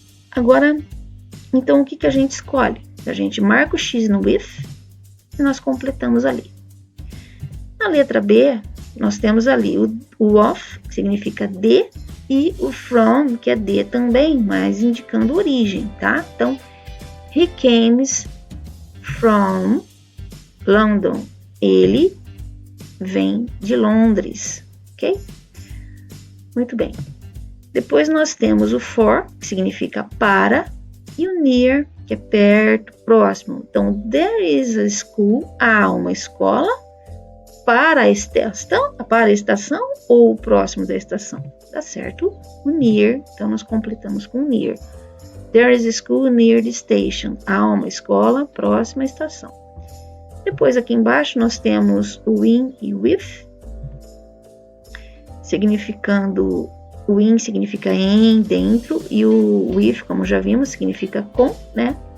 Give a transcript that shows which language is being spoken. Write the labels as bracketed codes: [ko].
[pt] Agora, então, o que a gente escolhe? A gente marca o X no with e nós completamos ali. Na letra B, nós temos ali o of, que significa de, e o from, que é de também, mas indicando origem, tá? [en] Então, he comes from London. [pt] Ele vem de Londres, ok? Muito bem. Depois nós temos o for, que significa para, e o near, que é perto, próximo. Então, [en] there is a school, [pt] há uma escola para a estação ou próximo da estação. Tá certo? O near, então nós completamos com near. [en] There is a school near the station. [pt] Há uma escola próxima à estação. Depois aqui embaixo nós temos o in e with, significando O in significa em, dentro, e o with, como já vimos, significa com, né?